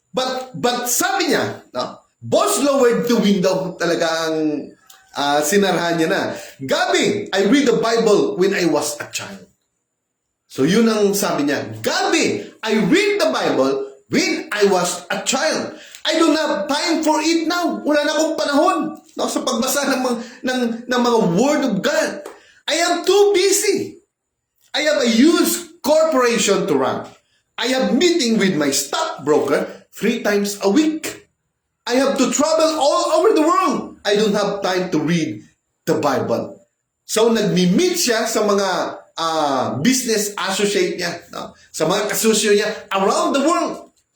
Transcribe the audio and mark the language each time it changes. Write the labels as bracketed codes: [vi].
[tl] But sabi niya, [en] boss lowered the window, [tl] talagang sinarhan niya na. [en] Gabi, I read the Bible when I was a child. So [tl] yun ang sabi niya. [en] Gabi, I read the Bible when I was a child. I don't have time for it now. [tl] Wala na akong panahon sa pagbasa ng mga Word of God. [en] I am too busy. I have a huge corporation to run. I have meeting with my stockbroker 3 times a week. I have to travel all over the world. I don't have time to read the Bible. [tl] So nagmi-meet siya sa mga business associate niya, sa mga kasosyo niya [en] around the world.